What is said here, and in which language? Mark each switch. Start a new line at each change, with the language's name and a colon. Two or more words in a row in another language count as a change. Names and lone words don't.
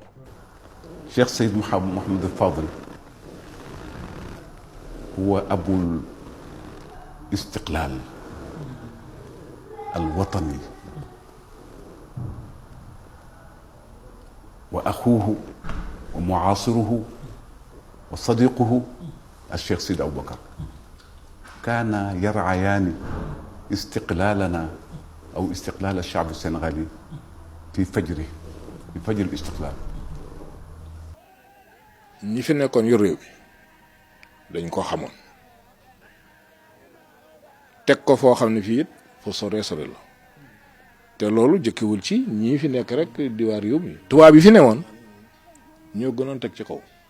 Arabic: Cheikh Seyd Mouhamed Fadel هو أبو الاستقلال الوطني وأخوه ومعاصره وصديقه الشيخ سيد أبو بكر كانا يرعيان استقلالنا أو استقلال الشعب السنغالي في فجر الاستقلال.
Wolof: ñi fi nekkoon yor réew bi dañ ko xamoon teg ko foo xam ne fii it fu sore la te loolu jëkkewul ci ñii fi nekk rek di waar réew mi tubaab yi fi newoon ñoo gënoon teg ci kaw